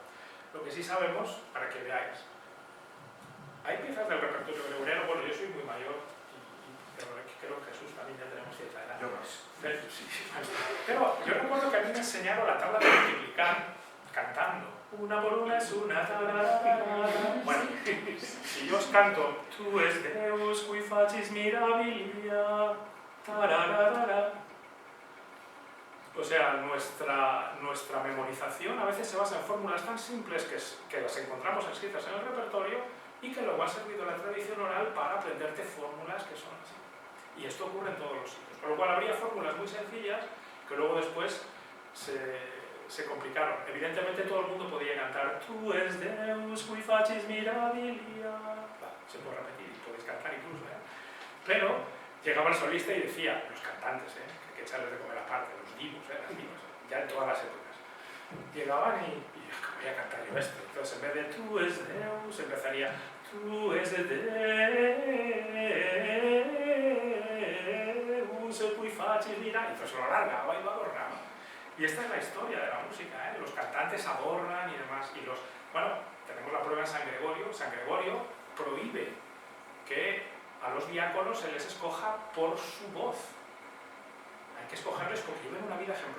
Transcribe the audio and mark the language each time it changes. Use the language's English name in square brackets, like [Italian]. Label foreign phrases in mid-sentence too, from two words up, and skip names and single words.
[Spanish] Lo que sí sabemos, para que veáis, hay piezas del repertorio gregoriano, bueno, yo soy muy mayor, pero creo que Jesús también ya tenemos cierta edad. Yo más. Pero yo recuerdo que a mí me enseñaron la tabla de multiplicar cantando. Una por una es una. Bueno, si yo os canto, [Latin] tu es Deus qui facis mirabilia. [Spanish] O sea, nuestra memorización a veces se basa en fórmulas tan simples que las encontramos escritas en el repertorio y que luego ha servido la tradición oral para aprenderte fórmulas que son así. Y esto ocurre en todos los sitios. Con lo cual habría fórmulas muy sencillas que luego después se complicaron. Evidentemente todo el mundo podía cantar [Latin] Tu es Deus qui facis mirabilia. [Spanish] Se puede repetir y podéis cantar incluso, ¿eh? Pero llegaba el solista y decía, los cantantes, que hay que echarles de comer aparte, los divos, las divas, ya en todas las épocas. Llegaban y voy a cantar yo esto. Entonces en vez de [Latin] Tu es Deus [Spanish] empezaría [Latin] Tu es Deus qui facis mirabilia. [Spanish] Y entonces lo alargaba y lo adornaba. Y esta es la historia de la música, ¿eh? Los cantantes adornan y demás. Y bueno, tenemos la prueba en San Gregorio. San Gregorio prohíbe que a los diáconos se les escoja por su voz. Hay que escogerles porque lleven una vida ejemplar.